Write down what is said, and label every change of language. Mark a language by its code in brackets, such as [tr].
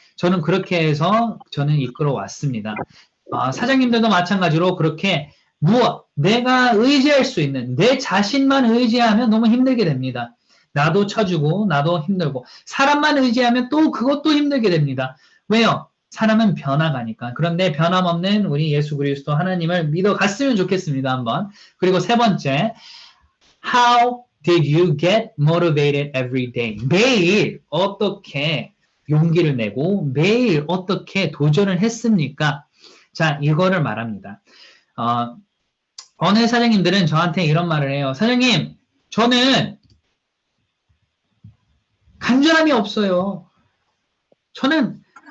[ko] 저는 그렇게 해서 저는 이끌어 왔습니다. 사장님들도 마찬가지로 그렇게 내가 의지할 수 있는 내 자신만 의지하면 너무 힘들게 됩니다. 나도 쳐주고 나도 힘들고 사람만 의지하면 또 그것도 힘들게 됩니다. 왜요? 사람은 변화가니까. 그런데 변함없는 우리 예수 그리스도 하나님을 믿어갔으면 좋겠습니다. 한번. 그리고 세 번째, [en] How did you get motivated every day? [ko] 매일 어떻게 용기를 내고 매일 어떻게 도전을 했습니까? 자, 이거를 말합니다. 어느 사장님들은 저한테 이런 말을 해요. 사장님, 저는 간절함이 없어요. 저는